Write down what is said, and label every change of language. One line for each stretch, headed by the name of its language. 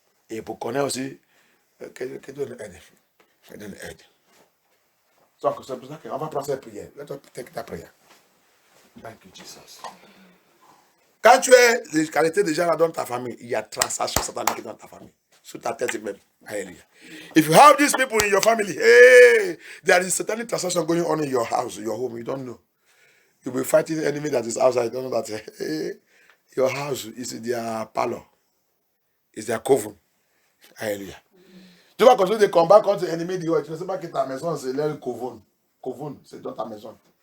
French: Et pour connaître aussi, que Dieu nous aide. Que Dieu nous aide. Donc, c'est pour ça qu'on va prendre cette prière.
English: Let us take
French: ta prière.
English: Thank you, Jesus.
French: Quand tu es les qualités déjà là dans ta famille, il y a transaction satanique dans ta famille. Sur ta tête même. Hallelujah.
English: If you have these people in your family, hey, there is satanic transaction going on in your house, your home, you don't know. You'll be fighting the enemy that is outside. You don't know that hey, your house is their parlor. It's their coven. Hallelujah.
French: Tu vas continuer de combattre contre l'ennemi du tu ne sais pas que ta maison, c'est leur coven. Coven, c'est dans ta maison.